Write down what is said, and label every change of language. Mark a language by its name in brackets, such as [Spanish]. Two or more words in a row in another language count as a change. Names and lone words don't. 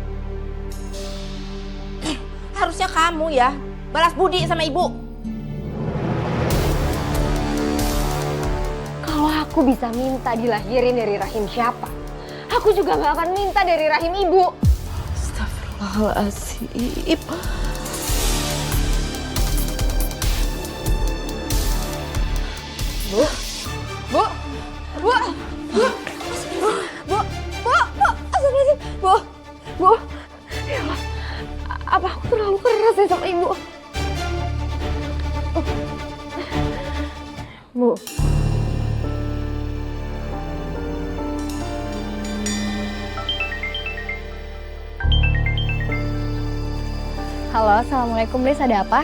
[Indonesian] Harusnya kamu ya balas budi sama ibu. Kalau aku bisa minta dilahirin dari rahim siapa, aku juga nggak akan minta dari rahim ibu. Astagfirullahaladzim. Bu, bu, bu, bu, bu, bu, bu, astagfirullahaladzim, bu, bu, [Arabic] يا الله, [Indonesian] apa aku terlalu keras ya sama ibu? Bu. Halo, assalamualaikum Lis, ada apa?